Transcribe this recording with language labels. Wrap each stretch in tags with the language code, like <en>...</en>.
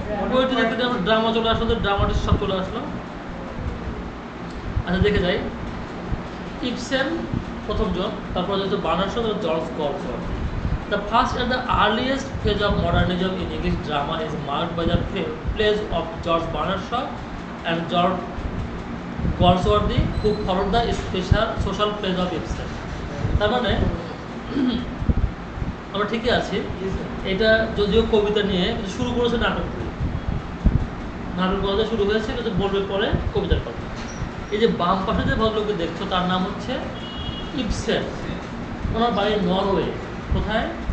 <bn>Poetry দেখতে আমরা drama চলে আসলো, ড্রামাটিস্ট সব চলে আসলো। আচ্ছা দেখে যাই। ইবসেন প্রথমজন, তারপর হচ্ছে বার্নার্ড শ, তারপর জন গলসওয়ার্থি।</bn> <en>The first and the earliest phase of modernism in English drama is marked by the plays of George Bernard Shaw and George Goldsworthy, who followed the special social plays of Ibsen.</en> <bn>তার মানে আমরা ঠিকই আছি, এটা যদিও কবিতা নিয়ে শুরু করেছে নাটক দিয়ে, নাটক বলতে শুরু হয়েছে কিন্তু বলবে পরে কবিতার কথা। এই যে বাম পাশে যে ভদ্রলোককে দেখছো তার নাম হচ্ছে ইবসেন, ওনার বাড়ি নরওয়ে। কোথায়?</bn>